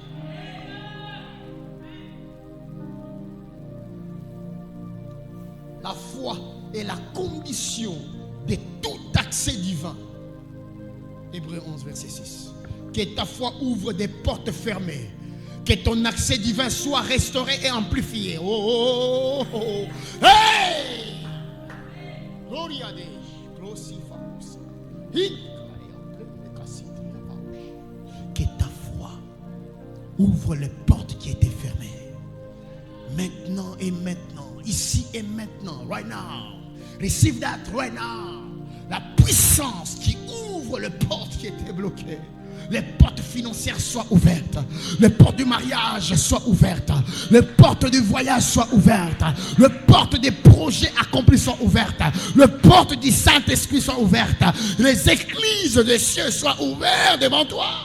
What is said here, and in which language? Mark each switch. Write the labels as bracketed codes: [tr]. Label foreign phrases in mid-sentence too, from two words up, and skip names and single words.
[fr] La foi est la condition de tout accès divin. Hébreux 11, verset 6. Que ta foi ouvre des portes fermées. Que ton accès divin soit restauré et amplifié. [pt] Oh, oh, oh, oh. Hey! Gloria a Deus. [fr] Que ta foi ouvre les portes qui étaient fermées. Maintenant et maintenant. Ici et maintenant, [en] right now. Receive that right now. [fr] La puissance qui ouvre les portes qui étaient bloquées. Les portes financières soient ouvertes. Les portes du mariage soient ouvertes. Les portes du voyage soient ouvertes. Les portes des projets accomplis soient ouvertes. Les portes du Saint-Esprit soient ouvertes. Les églises des cieux soient ouvertes devant toi.